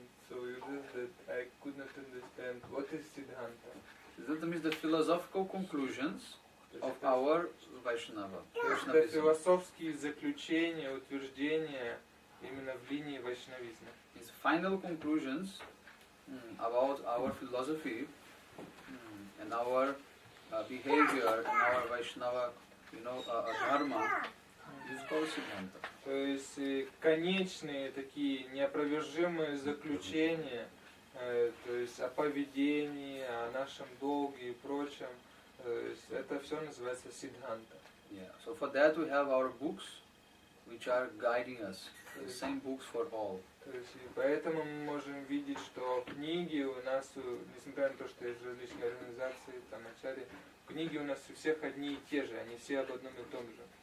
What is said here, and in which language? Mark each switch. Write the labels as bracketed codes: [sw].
[en] So you did that I could not understand what is Siddhanta. That means the philosophical conclusions of our Vaishnava. [ru] Это философские заключения, утверждения именно в линии вайшнавизма. [en] It's final conclusions about our philosophy and our behavior and our Vaishnava, dharma. This is called Siddhanta. [ru] То есть конечные такие неопровержимые заключения, то есть о поведении, о нашем долге и прочем, то есть это все называется Сиддханта. [en] Yeah. So for that we have our books, which are guiding us. The same books for all. [ru] То есть и поэтому мы можем видеть, что книги у нас, несмотря на то, что есть различные организации, там ачарьи, книги у нас у всех одни и те же, они все об одном и том же.